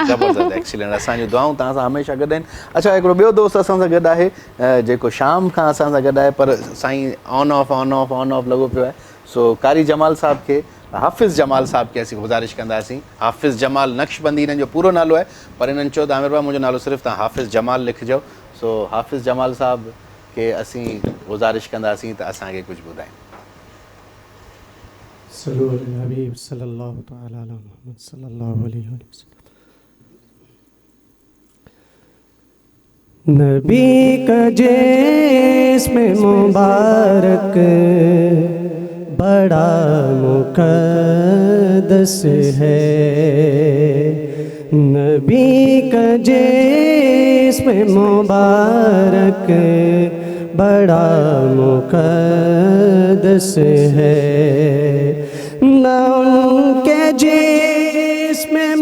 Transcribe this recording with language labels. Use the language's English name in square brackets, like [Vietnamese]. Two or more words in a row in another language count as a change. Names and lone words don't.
[Sindhi] ज़बरदस्त एक्सीलेंट असांजूं दुआऊं तव्हां सां हमेशह गॾु आहिनि अच्छा हिकिड़ो ॿियो दोस्त असां सां गॾु आहे जेको शाम खां असां सां गॾु आहे पर साईं [English] on off [Sindhi] लॻो पियो आहे सो कारी जमाल साहब खे हाफ़िज़ जमाल साहब खे असीं गुज़ारिश कंदासीं हाफ़िज़ जमाल नक्शबंदी हिननि जो पूरो नालो आहे पर हिननि चयो त आमिर भाउ मुंहिंजो नालो सिर्फ़ु तव्हां हाफ़िज़ जमाल लिखिजो सो हाफ़िज़ जमाल साहब खे असीं गुज़ारिश कंदासीं त असांखे कुझु ॿुधाइनि [Arabic] حبيب صلى الله تعالى على محمد صلى الله عليه وسلم [Urdu] نبی کا جسم مبارک بڑا مقدس ہے نبی کا جسم مبارک بڑا مقدس ہے نہ ان کے جسم